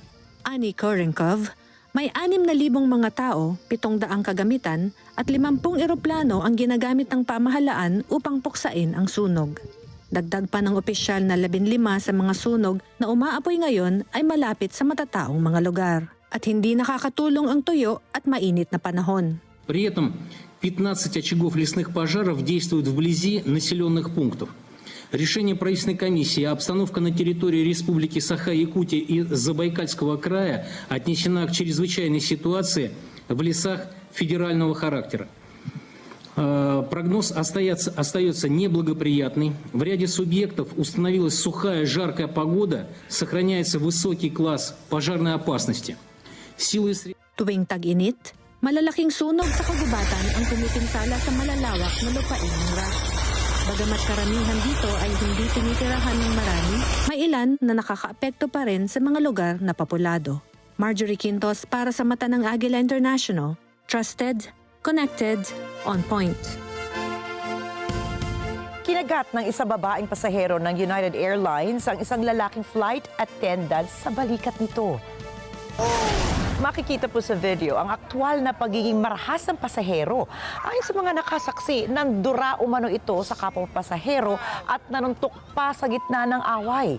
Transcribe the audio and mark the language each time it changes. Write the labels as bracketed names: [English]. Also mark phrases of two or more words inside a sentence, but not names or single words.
[Filipino] Ani Kordenkov, may 6,000 mga tao, 700 kagamitan at 50 eroplano ang ginagamit ng pamahalaan upang puksain ang sunog. Dagdag pa ng opisyal na 15 sa mga sunog na umaapoy ngayon ay malapit sa matataong mga lugar. At hindi nakakatulong ang tuyo at mainit na panahon. [Russian] При этом 15 очагов лесных пожаров действуют вблизи населенных пунктов. Решение правительственной комиссии обстановка на территории Республики Саха-Якутия и Забайкальского края отнесена к чрезвычайной ситуации в лесах федерального характера. Прогноз остается неблагоприятный. В ряде субъектов установилась сухая, жаркая погода, сохраняется высокий класс пожарной опасности. Силы [Filipino] Tuwing tag-init, malalaking sunog sa kagubatan ang tumipinsala sa malalawak na lupain ng Russia. Bagamat karamihan dito ay hindi tinitirahan ng marami, may ilan na nakakaapekto pa rin sa mga lugar na populado. Marjorie Quintos para sa Mata ng Agila International. [English] Trusted, connected, on point. [Filipino] Kinagat ng isang babaeng pasahero ng United Airlines ang isang lalaking [English] flight attendant [Filipino] sa balikat nito. Makikita po sa video ang aktwal na pagiging marahas ng pasahero. Ayon sa mga nakasaksi, nandura umano ito sa kapwa pasahero at nanuntok pa sa gitna ng away.